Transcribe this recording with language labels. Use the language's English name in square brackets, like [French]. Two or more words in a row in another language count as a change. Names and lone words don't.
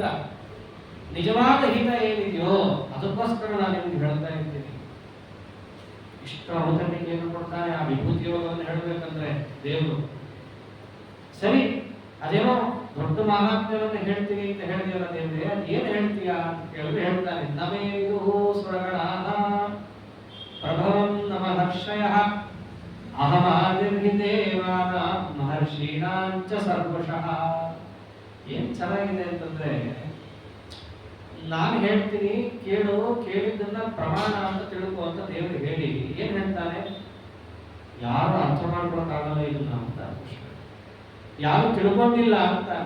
[Kannada] ನಿಜವಾದ ಹಿತ ಏನಿದೆಯೋ ಅದಕ್ಕೋಸ್ಕರ ನಾನು ನಿಮ್ಗೆ ಹೇಳ್ತಾ ಇದ್ದೀನಿ. ಇಷ್ಟು ಔತಣಿಕೆ ಏನು ಕೊಡ್ತಾನೆ ಆ ವಿಭೂತಿ ಯೋಗವನ್ನು ಹೇಳಬೇಕಂದ್ರೆ ದೇವರು. ಸರಿ, ಅದೇನೋ ದೊಡ್ಡ ಮಹಾತ್ಮ್ಯವನ್ನು ಹೇಳ್ತೀನಿ ಅಂತ ಹೇಳಿದೆಯಲ್ಲ ದೇವ್ರೆ, ಅದು ಏನು ಹೇಳ್ತೀಯಾ ಅಂತ ಕೇಳಿದ್ರೆ ಹೇಳ್ತಾನೆ, [Sanskrit] ನಮೇ ವಿದುಃ ಸ್ವರಗಣಾಃ ಪ್ರಭವಂ ನಮಹರ್ಷಯಃ ಅಹಮಾದಿರ್ಹಿ ದೇವಾನಾಂ ಮಹರ್ಷೀಣಾಂಚ ಸರ್ವಶಃ. [Kannada] ಏನ್ ಚೆನ್ನಾಗಿದೆ ಅಂತಂದ್ರೆ, ನಾನು ಹೇಳ್ತೀನಿ ಕೇಳು, ಕೇಳಿದ್ದನ್ನ ಪ್ರಮಾಣ ಅಂತ ತಿಳ್ಕೊ ಅಂತ ದೇವರು ಹೇಳಿ ಏನ್ ಹೇಳ್ತಾನೆ? ಯಾರು ಅರ್ಥ ಮಾಡ್ಕೊಳಕ್ಕಾಗಲ್ಲ ಇದನ್ನ ಅಂತ, ಯಾರು ತಿಳ್ಕೊಂಡಿಲ್ಲ ಅಂತಾನೆ.